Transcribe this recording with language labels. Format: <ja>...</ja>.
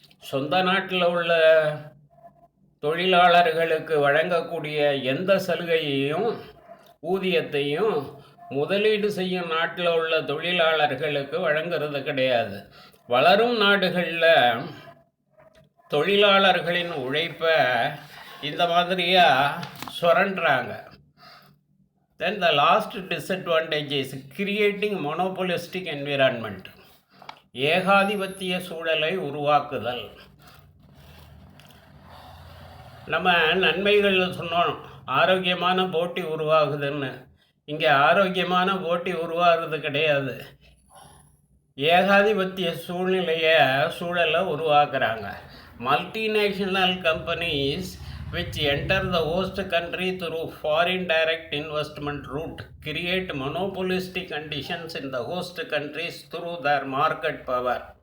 <ta>சொந்த நாட்டில் உள்ள தொழிலாளர்களுக்கு வழங்கக்கூடிய எந்த சலுகையையும் ஊதியத்தையும் முதலீடு செய்யும் நாட்டில் உள்ள தொழிலாளர்களுக்கு வழங்குறது கிடையாது. வளரும் நாடுகளில் தொழிலாளர்களின் உழைப்பை இந்த மாதிரியாக சுரண்டுறாங்க.</ta> <en>Then the last disadvantage is creating monopolistic environment.</en> <ta>ஏகாதிபத்திய சூழலை உருவாக்குதல். நம்ம நன்மைகள் சொன்னோம், ஆரோக்கியமான போட்டி உருவாகுதுன்னு. இங்கே ஆரோக்கியமான போட்டி உருவாகிறது கிடையாது. ஏகாதிபத்திய சூழலை உருவாக்குறாங்க.</ta> <en>Multinational companies which enter the host country through foreign direct investment route create monopolistic conditions in the host countries through their market power.</en>